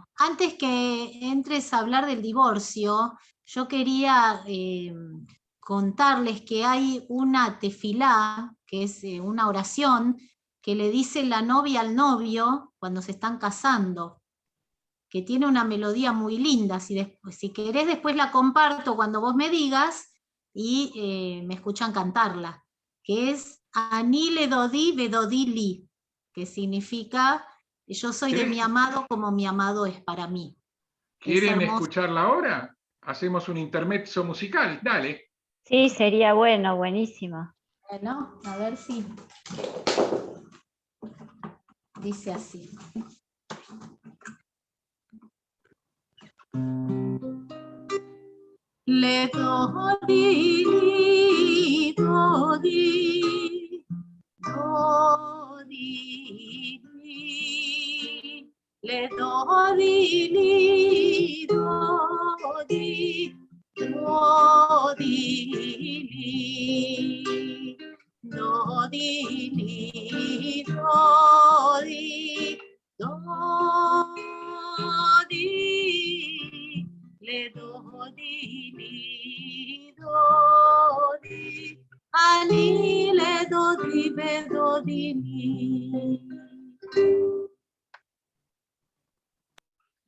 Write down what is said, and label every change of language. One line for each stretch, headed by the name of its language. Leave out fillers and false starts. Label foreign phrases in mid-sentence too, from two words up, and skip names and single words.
Spanish: Antes que entres a hablar del divorcio, yo quería contarles que hay una tefilá, que es una oración, que le dice la novia al novio cuando se están casando, que tiene una melodía muy linda. Si querés después la comparto cuando vos me digas y me escuchan cantarla, que es
Hebrew: אני לדודי ודודי לי,
Spanish: que significa yo soy de mi amado como mi amado es para mí. ¿Quieren escucharla ahora? Hacemos un intermezzo musical, dale. Sí, sería bueno, buenísimo. Bueno, a ver si dice así.
Hebrew: לדודי, דודי, דודי, לדודי, דודי, דודי, דודי, דודי, דודי, לדודי, דודי, אני לדודי, בדודי,